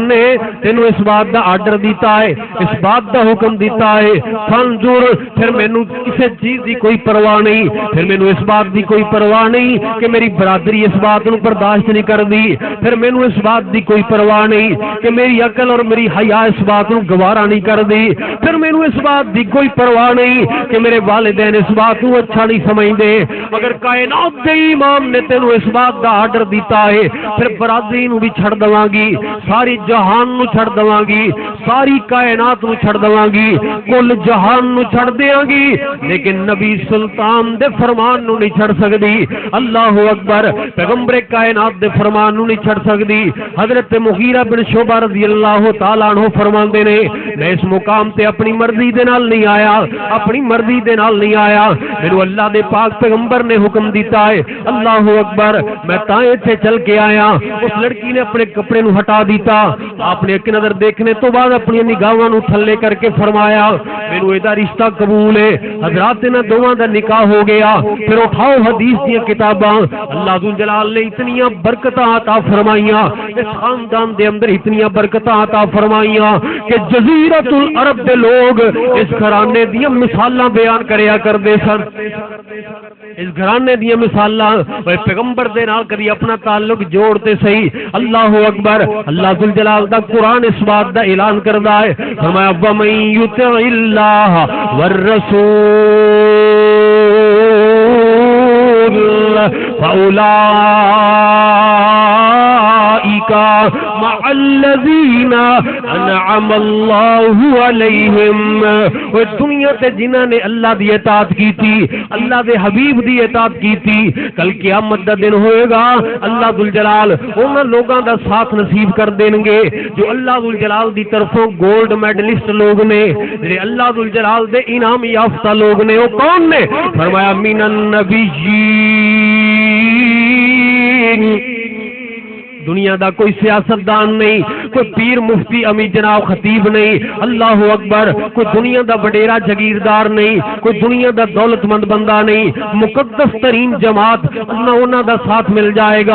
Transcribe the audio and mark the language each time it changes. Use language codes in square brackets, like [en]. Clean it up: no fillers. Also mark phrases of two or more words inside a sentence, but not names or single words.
[pa] نے تینو اس بات دا آرڈر دیتا ہے، اس بات دا حکم دیتا ہے، فانظر، پھر مینوں کسی چیز دی کوئی پرواہ نہیں، پھر مینوں اس بات دی کوئی پرواہ نہیں کہ میری برادری اس بات نو برداشت نہیں کر دی، پھر مینوں اس بات دی کوئی پرواہ نہیں کہ میری عقل اور میری حیا اس بات نو گوارا نہیں کر دی، پھر مینوں اس بات دی کوئی پرواہ نہیں کہ میرے والدین اس بات نو اچھا نہیں سمجھدے۔ اگر کائنات دے امام نے تینوں اس بات دا آرڈر دیتا ہے، پھر برادری نو بھی چھڑ دواں گی، ساری جہان نو چھڑ دواں گی، ساری کائنات نو چھڑ دواں گی، کل جہان نو چھڑ دیاں گی، لیکن نبی سلطان دے فرمان نو نہیں چھڑ سکدی۔ [ar] اللہ اکبر۔ [pa] پیغمبر کائنات دے فرمان نو نہیں چھڑ سکدی۔ حضرت مغیرہ بن شعبہ [ar] رضی اللہ تعالیٰ عنہ [pa] فرماندے نے، میں اس مقام تے اپنی مرضی دے نال نہیں آیا، اپنی مرضی دے نال نہیں آیا، میرے اللہ دے پاک پیغمبر نے حکم دیتا ہے۔ [ar] اللہ اکبر۔ [pa] میں تاں ایتھے چل کے آیا۔ اس لڑکی نے اپنے کپڑے نو ہٹا دیتا، آپ نے ایک نظر دیکھنے تو بعد اپنی نگاہاں نو تھلے کر کے فرمایا، مینوں اے دا رشتہ قبول ہے۔ حضرات انہاں دوواں دا نکاح ہو گیا۔ پھر اٹھاؤ حدیث دی کتاباں، اللہ ذو جلال نے اتنیاں برکتاں عطا فرمائیاں، اس خاندان دے اندر اتنیاں برکتاں عطا فرمائیاں کہ جزیرۃ العرب دے لوگ اس گھرانے دیاں مثالاں بیان کریا کردے سن۔ اس گھرانے دیاں مثالاں پیغمبر دے نال کبھی اپنا تعلق جوڑتے صحیح۔ اللہ اکبر۔ اللہ ذو جلال دا قرآن اس بات دا اعلان کردا ہے، فرمایا [ar] وَمَن يُطِعِ اللَّهَ وَالرَّسُولَ فَأُولَٰئِكَ مَعَ الَّذِينَ أَنْعَمَ اللَّهُ عَلَيْهِمْ۔ [pa] وہ دنیا تے جنہاں نے اللہ دی اطاعت کی تھی، اللہ دے حبیب دی اطاعت کی تھی، کل قیامت دا دن ہوئے گا، اللہ ذوالجلال انہاں لوگاں دا ساتھ نصیب کر دیں گے جو اللہ ذوالجلال دی طرفوں [en] gold medalist [pa] لوگ نے، جنہیں اللہ ذوالجلال دے انعام یافتہ لوگ نے۔ وہ کون نے؟ فرمایا [ar] من النبیین۔ [pa] دنیا دا کوئی سیاستدان نہیں، کوئی پیر مفتی امی جناب خطیب نہیں، [ar] اللہ اکبر، [pa] کوئی دنیا دا وڈیرا جگیردار نہیں، کوئی دنیا دا دولت مند بندہ نہیں، مقدس ترین جماعت اللہ انہاں دا ساتھ مل جائے گا۔